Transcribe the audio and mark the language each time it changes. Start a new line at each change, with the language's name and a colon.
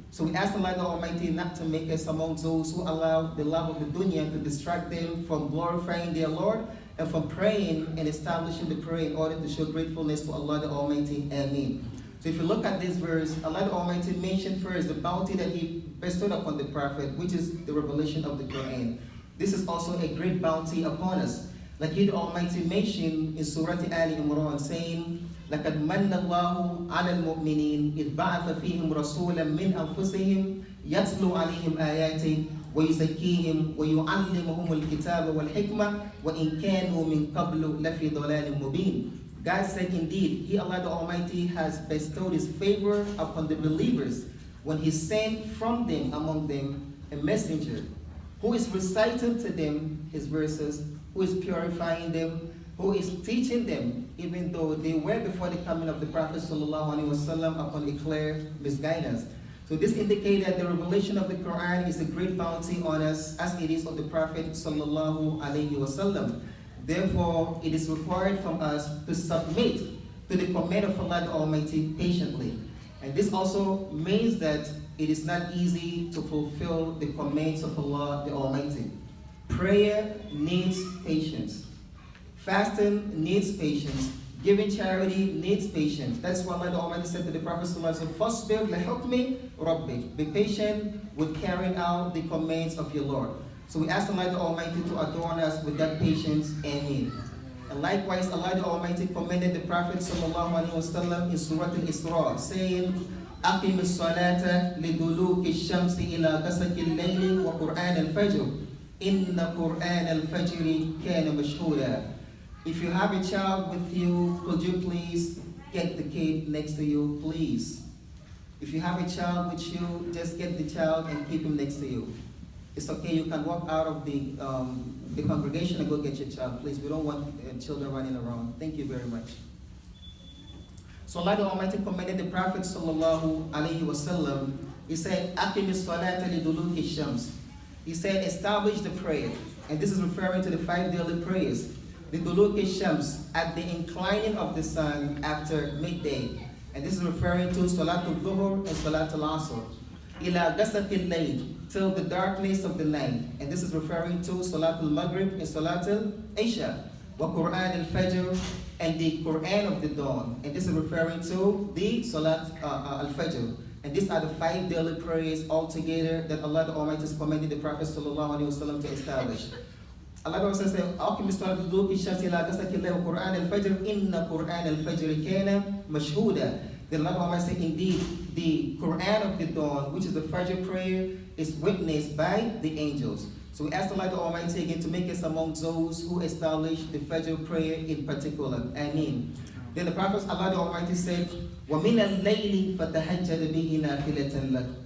English: So we ask Allah the Almighty not to make us among those who allow the love of the dunya to distract them from glorifying their Lord and from praying and establishing the prayer in order to show gratefulness to Allah the Almighty. Ameen. So if you look at this verse, Allah the Almighty mentioned first the bounty that He bestowed upon the Prophet, which is the revelation of the Quran. This is also a great bounty upon us. Like He the Almighty mentioned in Surah Al Imran, saying,
Arabic: لَقَدْ مَنَّ اللَّهُ عَلَى الْمُؤْمِنِينَ إِذْ بَعَثَ فِيهِمْ رَسُولًا مِنْ أَنفُسِهِمْ يَتْلُو عَلَيْهِمْ آيَاتِهِ وَيُزَكِّيهِمْ وَيُعَلِّمُهُمُ الْكِتَابَ وَالْحِكْمَةَ وَإِنْ كَانُوا مِنْ قَبْلُ لَفِي ضَلَالٍ مُبِينٍ.
English: God said, indeed, He, Allah the Almighty, has bestowed His favor upon the believers when He sent from them, among them, a messenger who is reciting to them His verses, who is purifying them, who is teaching them, even though they were before the coming of the Prophet ﷺ upon a clear misguidance. So this indicates that the revelation of the Quran is a great bounty on us, as it is of the Prophet ﷺ. Therefore, it is required from us to submit to the command of Allah the Almighty patiently. And this also means that it is not easy to fulfill the commands of Allah the Almighty. Prayer needs patience. Fasting needs patience. Giving charity needs patience. That's why Allah the Almighty said to the Prophet
Arabic: فَاصْبِرْ لِحُكْمِ رَبِّكَ.
English: Be patient with carrying out the commands of your Lord. So we ask Allah the Almighty to adorn us with that patience. Ameen. And likewise, Allah the Almighty commended the Prophet ﷺ in Surah Al-Isra, saying, أَقِمِ الصَّلَاةَ لِدُلُوكِ الشَّمْسِ إِلَى غَسَقِ اللَّيْلِ وَقُرْآنَ الْفَجْرِ إِنَّ قُرْآنَ الْفَجْرِ كَانَ مَشْهُودًا. If you have a child with you, could you please get the kid next to you, please? If you have a child with you, just get the child and keep him next to you. It's okay, you can walk out of the congregation and go get your child, please. We don't want children running around. Thank you very much. So Allah the Almighty commanded the Prophet sallallahu alaihi wasallam. He said,
Arabic: "Aqim as-salata liduluki shams."
English: He said, establish the prayer, and this is referring to the 5 daily prayers. the duluki shams, at the inclining of the sun after midday. And this is referring to Salatul Dhuhr and Salatul Asr.
Arabic: Ila Gasatil Layl,
English: till the darkness of the night. And this is referring to Salatul Maghrib and Salatul Isha.
Arabic: Wa Quran al-Fajr,
English: and the Quran of the dawn. And this is referring to the Salat al-Fajr. And these are the 5 daily prayers altogether that Allah the Almighty has commanded the Prophet ﷺ to establish. Allah the Almighty says,
Arabic: أقم الصلاة لدلوك الشمس إلى غسق الليل وقرآن الفجر إن قرآن الفجر كان مشهودا.
English: The Allah the Almighty says, indeed, the Quran of the dawn, which is the Fajr prayer, is witnessed by the angels. So we ask Allah the Almighty again to make us among those who establish the Fajr prayer in particular. Ameen. Then the Prophet Allah the Almighty said,
Arabic: وَمِنَ اللَّيْلِ فَتَهَجَّدْ بِهِ نَافِلَةً لَكَ.